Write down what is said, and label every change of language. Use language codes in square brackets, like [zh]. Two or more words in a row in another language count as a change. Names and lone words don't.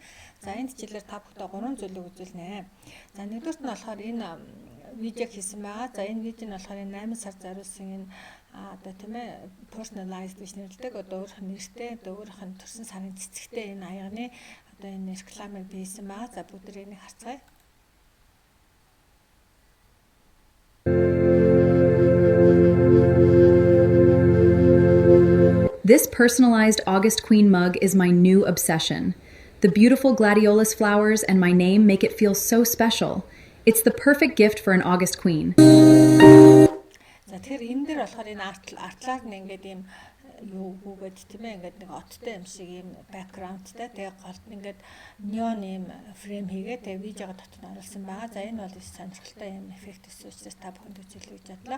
[mn] За энэ хичээлээр та бүхэндээ 3 зүйлийг үзүүлнэ. За нэгдүгürt нь болохоор энэ видео хийсэн байгаа. За энэ видео нь болохоор 8 сар зориулсан энэ одоо тийм ээ personalized гэж нэрлэдэг. Одоо өөрийнх нь нэртэй, одоо өөрийнх нь төрсэн сарын цэцэгтэй энэ аягны одоо энэ рекламыг бийсэн байгаа. За бүгд энийг харцгаая. [en] This personalized August Queen mug is my new obsession. The beautiful gladiolus flowers and my name make it feel so special. It's the perfect gift for an August Queen. [mn] За тэгэхээр энэ дээр болохоор энэ артлаар нь ингээд ийм юу гүгээд тийм ээ ингээд нэг оттой юм шиг ийм бэкграундтай тэгээ голд ингээд неон ийм фрейм хийгээ тэгээ видеого дотор нь оруулсан байгаа. За энэ бол сонирхолтой ийм эффект учраас та бүхэнд үзүүлэх гэж бодлоо.